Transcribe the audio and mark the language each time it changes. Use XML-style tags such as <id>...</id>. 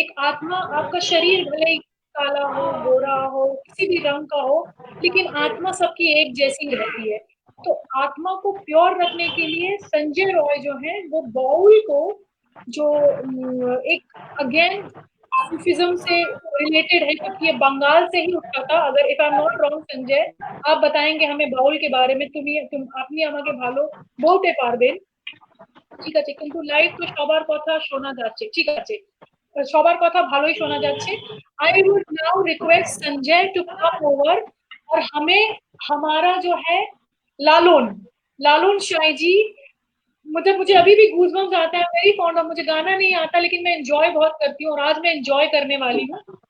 <hi>एक आत्मा, आपका शरीर भले ही काला हो, गोरा हो, किसी भी रंग का हो, लेकिन आत्मा सबकी एक जैसी रहती है। तो आत्मा को प्योर रखने के लिए संजय रॉय जो है वो बाउल को, जो एक अगेन सूफिज्म से रिलेटेड है, क्योंकि ये बंगाल से ही उठा था। अगर</hi> <en>if I am not wrong</en> <hi>Sanjay, आप बताएंगे हमें बाउल के बारे में।</hi> <bn>तुम আপনি আমাকে ভালো বলতে পারবেন, ঠিক আছে, কিন্তু লাইভ তো সবার কথা শোনা যাচ্ছে। ঠিক আছে, সবার কথা ভালোই শোনা যাচ্ছে।</bn> <en>I would now request Sanjay to come over</en> <hi>और हमें हमारा जो है लालून लालून शाही जी, मुझे अभी भी गूज़बम्स आता है,</hi> <en>Very fond of.</en> <hi>मुझे गाना नहीं आता, लेकिन मैं एंजॉय बहुत करती हूँ और आज मैं एंजॉय करने वाली हूँ।</hi>